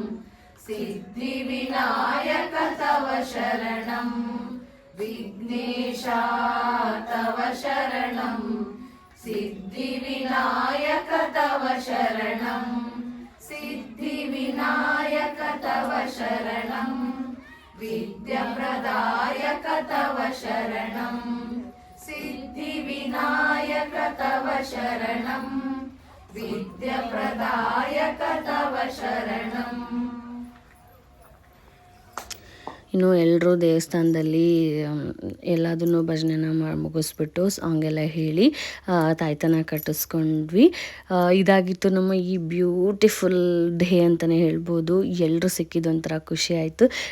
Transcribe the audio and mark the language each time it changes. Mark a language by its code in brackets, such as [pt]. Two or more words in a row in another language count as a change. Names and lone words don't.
[sa] सिद्धिविनायक तव शरणं विघ्नेशा तव शरणं सिद्धिविनायक तव शरणं सिद्धिविनायक तव शरणं विद्याप्रदायक तव शरणं सिद्धिविनायक तव शरणं विद्याप्रदायक तव शरणं. [kn] ಇನ್ನು ಎಲ್ಲರೂ ದೇವಸ್ಥಾನದಲ್ಲಿ ಎಲ್ಲದನ್ನು ಭಜನೆನ ಮುಗಿಸ್ಬಿಟ್ಟು ಸಾಂಗ್ ಎಲ್ಲ ಹೇಳಿ ತಾಯ್ತನ ಕಟ್ಟಿಸ್ಕೊಂಡ್ವಿ. ಇದಾಗಿತ್ತು ನಮ್ಮ ಈ [en] beautiful day [kn] ಅಂತಲೇ ಹೇಳ್ಬೋದು. ಎಲ್ಲರೂ ಸಿಕ್ಕಿದ್ದು ಒಂಥರ ಖುಷಿ ಆಯಿತು.